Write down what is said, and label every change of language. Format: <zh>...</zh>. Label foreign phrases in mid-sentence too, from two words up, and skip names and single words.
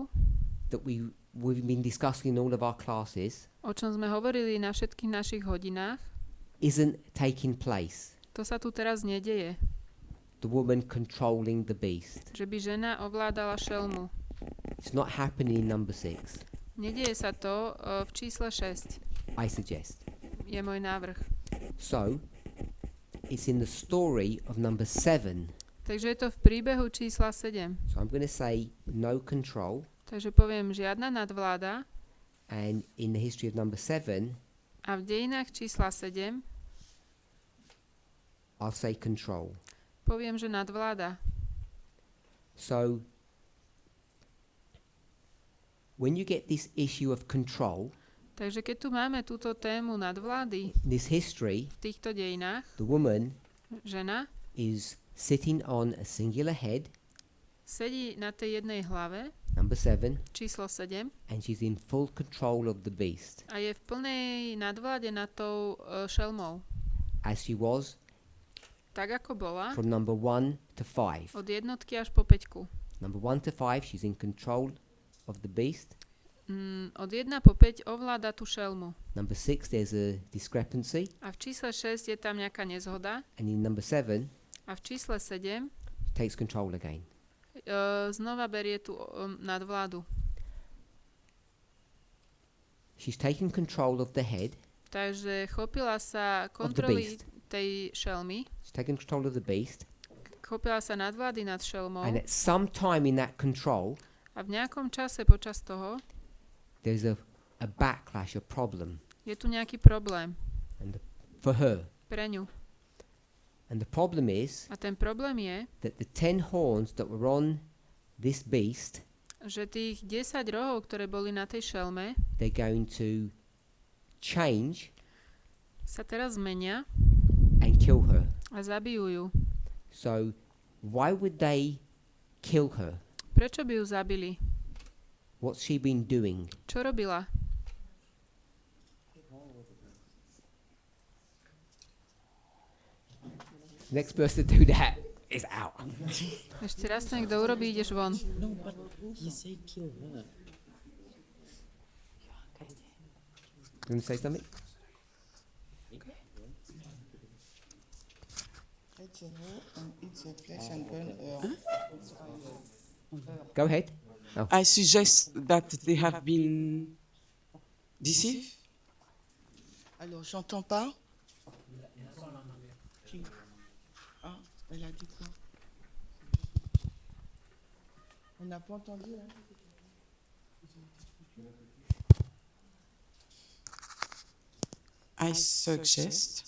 <en>that we've been discussing in all of our classes</en> <sk>o čom sme hovorili na všetkých našich hodinách,</sk> <en>isn't taking place.</en> <sk>to sa tu teraz nedeje.</sk> <en>The woman controlling the beast.</en> <sk>Že by žena ovládala šelmu.</sk> <en>It's not happening in number 6,</en> <sk>Nedeje sa to v čísle 6.</sk> <en>I suggest.</en> <sk>Je môj návrh.</sk> <en>So, it's in the story of number 7.</en> <sk>Takže je to v príbehu čísla 7.</sk> <en>So I'm going to say no control,</en> <sk>Takže poviem žiadna nadvláda</sk> <en>and in the history of number 7,</en> <sk>a v dejinách čísla 7</sk> <en>I'll say control.</en> <sk>poviem, že nadvláda.</sk> <en>So, when you get this issue of control,</en> <sk>Takže keď tu máme túto tému nadvlády</sk> <en>in this history,</en> <sk>v týchto dejinách,</sk> <en>the woman</en> <sk>žena</sk> <en>is sitting on a singular head,</en> <sk>sedí na tej jednej hlave,</sk> <en>number 7,</en> <sk>číslo 7,</sk> <en>and she's in full control of the beast,</en> <sk>a je v plnej nadvláde nad tou šelmou.</sk> <en>as she was</en> <sk>Tak ako bola,</sk> <en>from number 1 to 5.</en> <sk>od jednotky až po 5.</sk> <en>Number 1 to 5, she's in control of the beast.</en> <sk>Od 1 po 5 ovláda tú šelmu.</sk> <en>Number 6, there's a discrepancy.</en> <sk>A v čísle 6 je tam nejaká nezhoda.</sk> <en>And in number 7,</en> <sk>A v čísle 7</sk> <en>she takes control again.</en> <sk>znova berie tú nadvládu.</sk> <en>She's taken control of the head,</en> <sk>Takže chopila sa kontroly tej šelmy,</sk> <en>she's taken control of the beast,</en> <sk>chopila sa nadvlády nad šelmou</sk> <en>and at some time in that control,</en> <sk>a v nejakom čase počas toho</sk> <en>there's a backlash, a problem</en> <sk>je tu nejaký problém</sk> <en>for her.</en> <sk>pre ňu.</sk> <en>And the problem is</en> <sk>A ten problém je,</sk> <en>that the 10 horns that were on this beast,</en> <sk>že tých 10 rohov, ktoré boli na tej šelme,</sk> <en>they're going to change</en> <sk>sa teraz zmenia</sk> <en>and kill her.</en> <sk>a zabijú ju.</sk> <en>So why would they kill her?</en> <sk>Prečo by ju zabili?</sk> <en>What's she been doing?</en> <sk>Čo robila?</sk> <en>Next person to do that is out.</en> <sk>Ešte raz niekto urobí, ideš von.</sk> <en>No, but he said kill her. You want to say something? Go ahead. I suggest that they have been deceived.</en> <fr>Alors, j'entends pas. Qui? Ah, elle a dit quoi? On n'a pas entendu, hein?</fr> <en>I suggest</en>